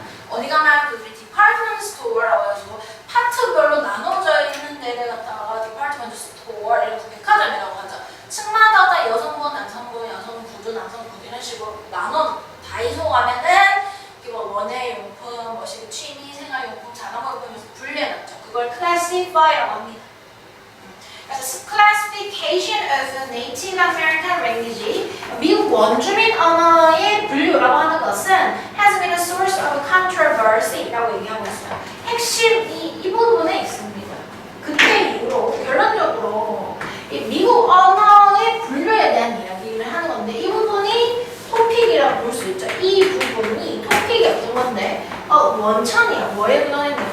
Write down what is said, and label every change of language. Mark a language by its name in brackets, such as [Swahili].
[Korean] 어디 가면 그 디파트먼트 스토어라고 해가지고 파트별로 나눠져 있는 데를 갖다가 디파트먼트 스토어 이런 백화점이라고 하죠. 층마다 다 여성분, 남성분, 여성분 구두, 남성분 구두 이런 식으로 나눠 다이소 가면은 뭐 원예용품, 뭐 취미, 생활용품, 자전거용품 이렇게 분류해놨죠. 그걸 classify라고 합니다. 그래서 [English] classification of Native American language, [Korean] 미국 원주민 언어의 분류라고 하는 것은 [English] has been a source of controversy라고 [Korean] 얘기하고 있어요. 핵심이 이 부분에 있습니다. 그때 이후로 결론적으로 이 미국 언어의 분류에 대한 이야기를 하는 건데 이 부분이 토픽이라고 볼 수 있죠. 이 부분이 토픽이 어떤 건데 원천이야. 뭐에 근원했냐?